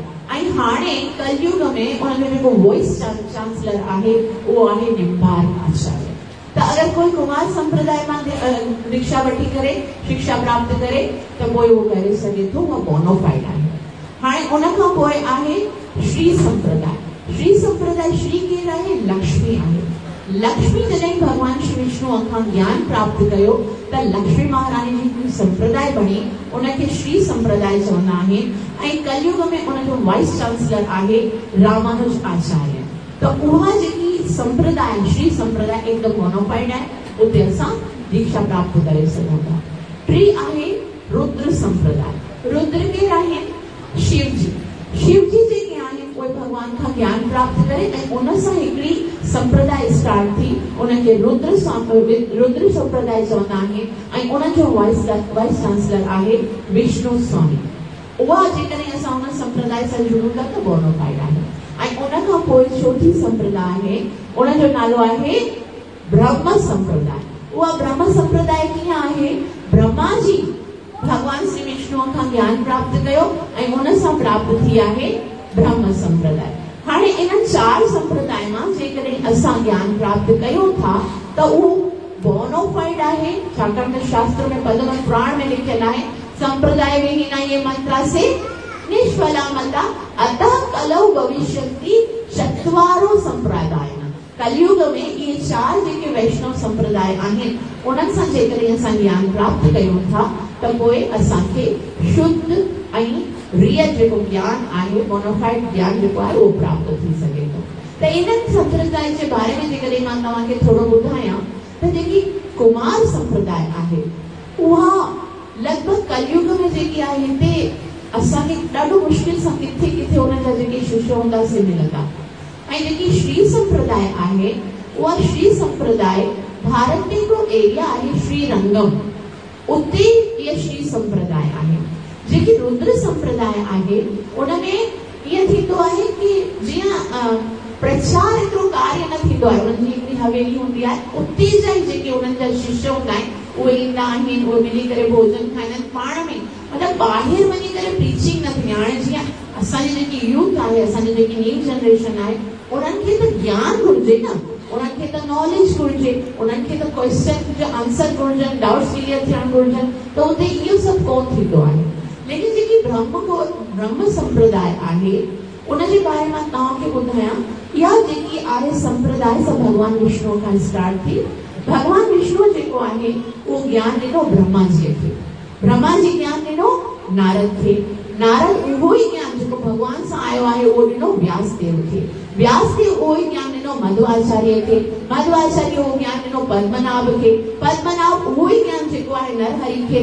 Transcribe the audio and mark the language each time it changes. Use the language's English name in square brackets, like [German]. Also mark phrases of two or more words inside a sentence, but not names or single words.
[Sindhi] ऐं हाणे कलयुग में उनजो जेको [English] vice chancellor [Sindhi] आहे उहो आहे निम्बार्क आचार्य। तो अगर कोई कुमार संप्रदाय में दीक्षा वठी करे शिक्षा प्राप्त करे तो कोई वो करे सके तो वो बोनाफाइड आहे। हाणे उन खां पोइ आहे श्री संप्रदाय। श्री संप्रदाय श्री केरु आहे? लक्ष्मी आहे। लक्ष्मी जॾहिं भगवान श्री विष्णु खां ज्ञान प्राप्त कयो त लक्ष्मी महारानी जी हिकिड़ी संप्रदाय बणी उनखे श्री संप्रदाय चवंदा आहिनि ऐं कलयुग में उनजो [English] vice chancellor [Sindhi] आहे रामानुज आचार्य। तो उहा जेकी संप्रदाय श्री संप्रदाय एकदम बोनाफाइड आहे उते असां दीक्षा प्राप्त करे सघूं था। टी आहे रुद्र संप्रदाय। रुद्र केरु आहिनि? शिव जी। शिव जी जेके आहिनि उहे भगवान खां ज्ञान प्राप्त करे ऐं उन सां हिकिड़ी संप्रदाय स्टार्ट थी उनखे रुद्र संप्रदाय चवंदा आहिनि ऐं उनजो [English] vice chancellor [Sindhi] आहे विष्णु स्वामी। उहा जेकॾहिं असां उन संप्रदाय सां जुड़ूं था त बोनाफाइड आहे। ऐं उन खां पोइ चौथी संप्रदाय आहे उनजो नालो आहे ब्रह्म संप्रदाय। उहा ब्रह्म संप्रदाय कीअं आहे? ब्रह्मा जी भगवान श्री विष्णु खां ज्ञान प्राप्त कयो ऐं उन सां प्राप्त थी आहे ब्रह्म संप्रदाय। हाणे इन 4 संप्रदाय मां जेकॾहिं असां ज्ञान प्राप्त कयूं था त उहो बोनाफाइड आहे छाकाणि त शास्त्र में पद्म पुराण में लिखियल आहे [Sanskrit] संप्रदाय विहीना ये मंत्रा से निष्फला मता अतः कलौ भविष्यन्ति चत्वारो संप्रदाय। [Sindhi] कलयुग में ये 4 जेके वैष्णव संप्रदाय आहिनि उन्हनि सां जेकॾहिं असां ज्ञान प्राप्त कयूं था त पोइ असांखे शुद्ध ऐं रियल जेको ज्ञान आहे बोनाफाइड ज्ञान जेको आहे उहो प्राप्त थी सघे थो। त इन्हनि संप्रदाय जे बारे में जेकॾहिं मां तव्हांखे थोरो ॿुधायां त जेकी कुमार संप्रदाय आहे उहा लॻभॻि कलयुग में जेकी आहे हिते असांखे ॾाढो मुश्किल सां किथे किथे उन्हनि जा जेके शिष्य हूंदा से मिलंदा। ऐं जेकी श्री संप्रदाय आहे उहा श्री संप्रदाय भारत में हिकिड़ो एरिया आहे श्रीरंगम उते इहा श्री संप्रदाय आहे। जेकी रुद्र संप्रदाय आहे उनमें ईअं थींदो आहे कि जीअं प्रचार एतिरो कार्य न थींदो आहे। उन्हनि जी हिकिड़ी हवेली हूंदी आहे उते जा ई जेके उन्हनि जा शिष्य हूंदा आहिनि उहे ईंदा आहिनि उहे मिली करे भोजन खाईंदा आहिनि पाण में मतिलबु ॿाहिरि वञी करे प्रीचिंग न थींदी। हाणे जीअं असांजी जेकी यूथ आहे असांजी जेकी [English] new generation [Sindhi] आहे उन्हनि खे त ज्ञान घुरिजे न उन्हनि खे त नॉलेज घुरिजे उन्हनि खे त क्वेश्चन जो आंसर घुरिजनि [English] doubts clear [Sindhi] थियणु घुरिजनि त उते इहो सभु कोन थींदो आहे। लेकिन जेकी ब्रह्म संप्रदाय आहे उनजे बारे में तव्हांखे ॿुधायां इहा जेकी आहे संप्रदाय सब भगवान विष्णु खां स्टार्ट थी। भगवान विष्णु जेको आहे उहो ज्ञान ॾिनो ब्रह्मा जी खे। ब्रह्मा जी ज्ञान ॾिनो नारद खे। नारद उहो ई ज्ञान जेको भगवान सां आयो आहे उहो ॾिनो व्यासदेव खे। व्यासदेव उहो ई ज्ञान ॾिनो मध्वाचार्य खे। मध्वाचार्य उहो ज्ञान ॾिनो पद्मनाभ खे। पद्मनाभ उहो ई ज्ञान जेको आहे नरहरि खे।